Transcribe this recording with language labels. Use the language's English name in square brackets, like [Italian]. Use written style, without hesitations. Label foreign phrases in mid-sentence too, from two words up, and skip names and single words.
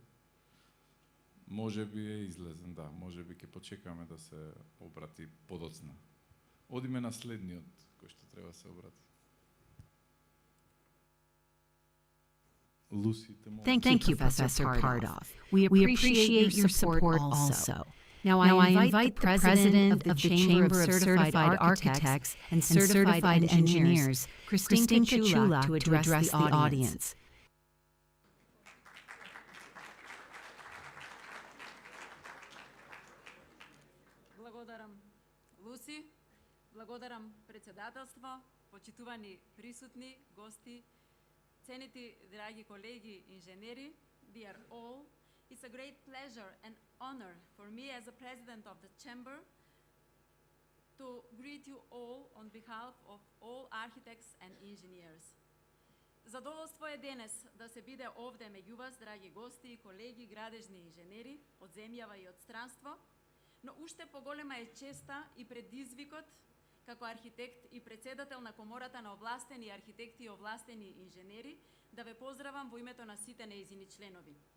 [Macedonian] Може би е излезен, да. Може би ќе почекаме да се обрати подоцна. Одиме на следниот, кој што треба се обрати. [English] Lucy, Thank you, Professor Partov. We appreciate your support also. Now I invite the President of the Chamber of Certified Architects and Certified Engineers, Christine Kachula, to address the audience. [Macedonian] Благодарам, Луси. Благодарам председателство, почитувани присутни, гости, ценити драги колеги инженери, [English] dear all. It's a great pleasure and honor for me as a president of the chamber to greet you all on behalf of all architects and engineers. [Macedonian] Задоволство е денес да се биде овде меѓу вас, драги гости и колеги, градежни инженери од земјава и од странство, но уште поголема е честа и предизвикот како архитект и председател на Комората на овластени архитекти и овластени инженери да ве поздравам во името на сите нејзини членови.